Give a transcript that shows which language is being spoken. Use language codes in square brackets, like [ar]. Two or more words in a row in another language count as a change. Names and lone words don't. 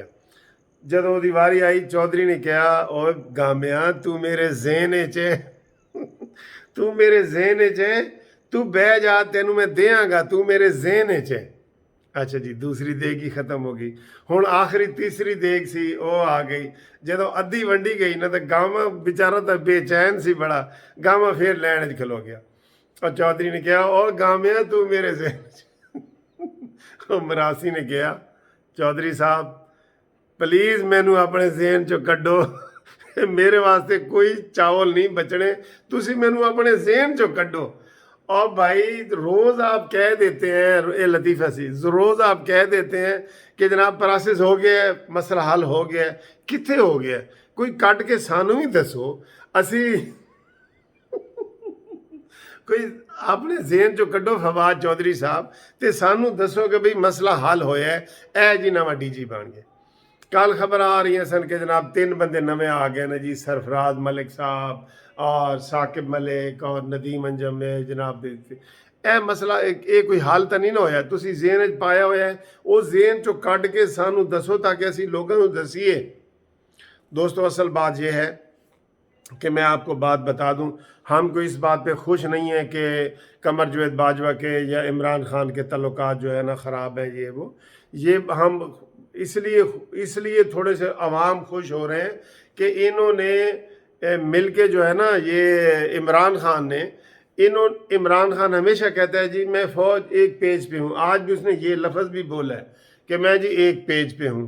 [pa] ਜਦੋਂ ਉਹਦੀ ਵਾਰੀ ਆਈ, ਚੌਧਰੀ ਨੇ ਕਿਹਾ ਉਹ ਗਾਮਿਆ ਤੂੰ ਮੇਰੇ ਜ਼ੇਨ 'ਚ ਤੂੰ ਮੇਰੇ ਜ਼ੇਨ 'ਚ ਤੂੰ ਬਹਿ ਜਾ, ਤੈਨੂੰ ਮੈਂ ਦਿਆਂਗਾ, ਤੂੰ ਮੇਰੇ ਜ਼ੇਨ 'ਚ। ਅੱਛਾ ਜੀ, ਦੂਸਰੀ ਦੇਗ ਹੀ ਖਤਮ ਹੋ ਗਈ। ਹੁਣ ਆਖਰੀ ਤੀਸਰੀ ਦੇਗ ਸੀ, ਉਹ ਆ ਗਈ। ਜਦੋਂ ਅੱਧੀ ਵੰਡੀ ਗਈ ਨਾ, ਤਾਂ ਗਾਵਾਂ ਵਿਚਾਰਾ ਤਾਂ ਬੇਚੈਨ ਸੀ ਬੜਾ, ਗਾਵਾਂ ਫੇਰ ਲੈਣ 'ਚ ਖਲੋ ਗਿਆ। [ur] اور چودھری نے کہا [pa] اور گامیا تو میرے سے مراسی نے کہا چودھری صاحب پلیز مینو اپنے ذہن چو کڈو میرے واسطے کوئی چاول نہیں بچنے، تسی مینو اپنے ذہن چو کڈو۔ [ur] اور بھائی روز آپ کہہ دیتے ہیں، اے لطیفہ سی، روز آپ کہہ دیتے ہیں کہ جناب پراسس ہو گیا ہے، مسئلہ حل ہو گیا ہے، کتنے ہو گیا ہے؟ [pa] کوئی کٹ کے سانو ہی دسو، اسی کوئی اپنے ذہن چو کڈو فواد چودھری صاحب تے سانو دسو کہ بھئی مسئلہ حل ہویا ہے۔ اے جی نواں ڈی جی بن گئے۔ کل خبر آ رہی ہیں سن کہ جناب 3 بندے نویں آ گئے نا جی، سرفراز ملک صاحب اور ثاقب ملک اور ندیم انجم میں جناب۔ اے مسئلہ اے کوئی حل تو نہیں نہ ہویا، تسی ذہن وچ پایا ہویا ہے، او ذہن چو کڈ کے سانو دسو تاکہ اسی لوگوں کو دسیے۔ [ur] دوستو اصل بات یہ ہے کہ میں آپ کو بات بتا دوں، ہم کو اس بات پہ خوش نہیں ہیں کہ قمر جاوید باجوہ کے یا عمران خان کے تعلقات جو ہے نا خراب ہیں، یہ ہم اس لیے تھوڑے سے عوام خوش ہو رہے ہیں کہ انہوں نے مل کے جو ہے نا، یہ عمران خان ہمیشہ کہتا ہے جی میں فوج ایک پیج پہ ہوں، آج بھی اس نے یہ لفظ بھی بولا ہے کہ میں جی ایک پیج پہ ہوں۔